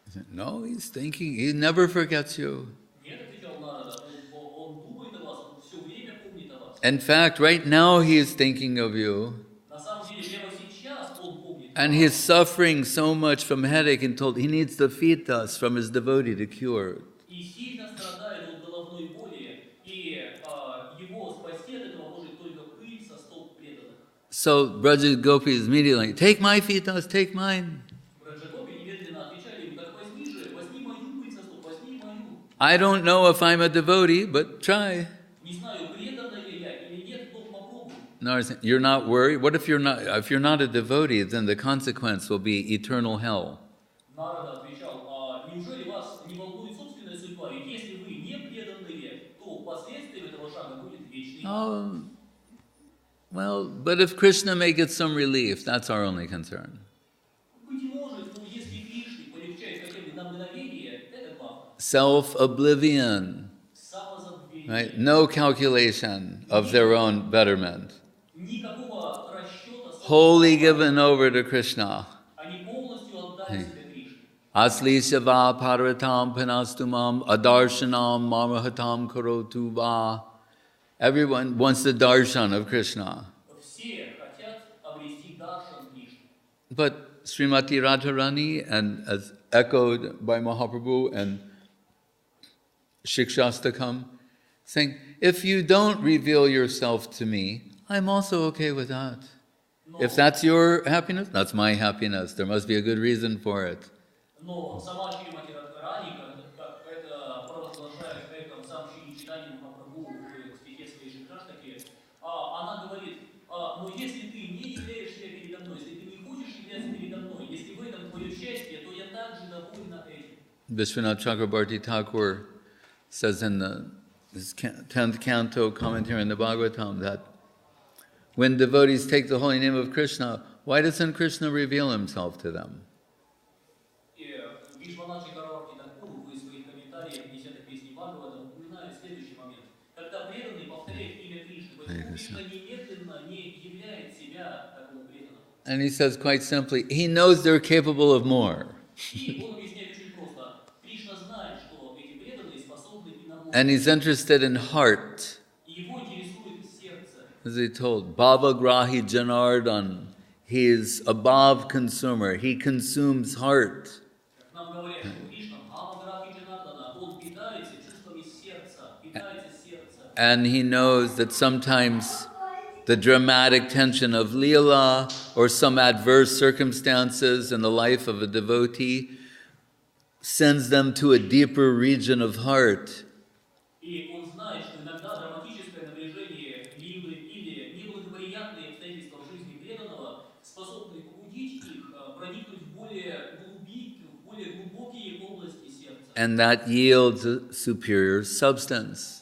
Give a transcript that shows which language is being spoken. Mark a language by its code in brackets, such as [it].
[en] No, he's thinking, he never forgets you. [ru] Нет, отвечал Нарада, он думает о вас, он все время помнит о вас. [en] In fact, right now he is thinking of you. [ru] На самом деле, прямо сейчас он помнит о [en] And [ru] вас. [en] he's suffering so much from headache and told he needs the fitas from his devotee to cure. [ru] И сильно страдает от головной боли, и его спасти от этого может только пыль со стоп преданных. [en] So Braja Gopis immediately, take my fitas, take mine. [ru] Браджагопи немедленно отвечали ему, так возьми же, возьми мою пыль со стоп, возьми мою. [en] I don't know if I'm a devotee, but try. [ru] Не знаю, преданная я или нет, но попробуй. [en] No, you're not worried. What if you're not a devotee, then the consequence will be eternal hell. [ru] Нарада отвечал, неужели вас не волнует собственная судьба? Ведь если вы не преданные, то последствием этого шага будет вечный ад. [en] Oh, well, but if Krishna may get some relief, that's our only concern. [ru] Быть может, но если Кришне полегчает хотя бы на мгновение, это главное. [en] Self-oblivion, [ru] Самозабвенная. [en] right? No calculation of their own betterment. [ru] Никакого расчета. [en] Wholly given over to Krishna. [ru] Они полностью отдали себя Кришне. [sa] Asli Shiva Paratam Panastumam Adarshanam Mamahatam Karotu Va. [en] Everyone wants the darshan of Krishna. [ru] Все хотят обрести даршан Кришны. [en] But Srimati Radharani, and as echoed by Mahaprabhu and Shikshastakam, saying, if you don't reveal yourself to me, I'm also okay with that. If that's your happiness, that's my happiness. There must be a good reason for it. [ru] Но сама Шримати Радхарани, как это провозглашает эхом сам Шри Чайтанья Махапрабху в стихе своей Шикшаштаки, она говорит, Но если ты не являешь себя передо мной, если ты не хочешь являться передо мной, если в этом твое счастье, то я также довольна этим. [en] Vishwanath Chakrabarti Thakur says in his 10th canto commentary in the Bhagavatam that when devotees take the holy name of Krishna, why doesn't Krishna reveal himself to them? [ru] Вишванат Чакраварти Такур в своих комментариях к 10-й песне Бхагавата упоминает следующий момент. Когда преданный повторяет имя Кришны, почему Кришна немедленно не являет себя такого преданного? [en] And he says quite simply, he knows they're capable of more. [ru] И он объясняет очень просто. Кришна знает, что эти преданные способны и на больше. [en] And he's interested in heart. [ru] Его интересует сердце. [en] As he told, Bhava Grahi Janardhan, he is a bhav consumer, he consumes heart. [ru] Как нам говорят, что Кришна Бхава Грахи Джанардана, он питается чувствами сердца, питается сердца. [en] And he knows that sometimes the dramatic tension of Leela or some adverse circumstances in the life of a devotee sends them to a deeper region of heart. [ru] И он знает, что иногда драматическое напряжение Лилы или неблагоприятные обстоятельства в жизни преданного способны побудить их проникнуть в более глубокие области сердца. [en] And that yields a superior substance